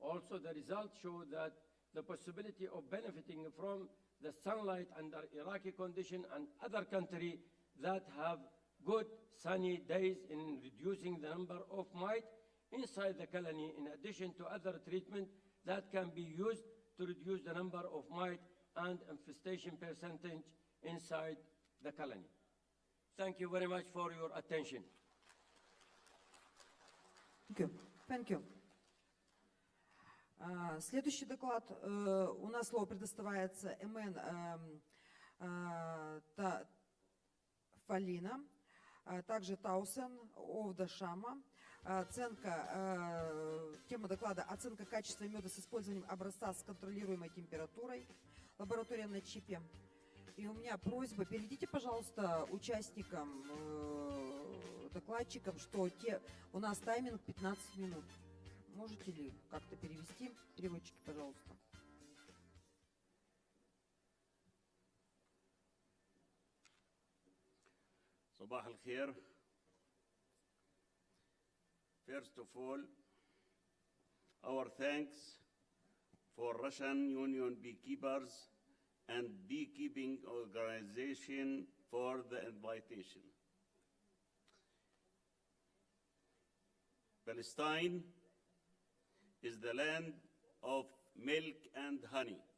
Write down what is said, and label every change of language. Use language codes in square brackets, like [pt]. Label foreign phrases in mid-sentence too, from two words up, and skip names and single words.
[en] Also, the results show that the possibility of benefiting from the sunlight under Iraqi condition and other countries that have good sunny days in reducing the number of mite inside the colony, in addition to other treatment that can be used to reduce the number of mite and infestation percentage inside the colony. Thank you very much for your attention. Thank you. Thank you. [ru] Следующий доклад. У нас слово предоставляется Эмен Фалина, также Таусен Овдашама. Тема доклада «Оценка качества меда с использованием образца с контролируемой температурой. Лаборатория на чипе». И у меня просьба, перейдите, пожалуйста, участникам, докладчикам, что у нас тайминг 15 минут. Можете ли как-то перевести? Переводчики, пожалуйста. [ar] صباح الخير. [en] First of all, our thanks for Russian Union Beekeepers and Beekeeping Organization for the invitation. Palestine is the land of milk and honey.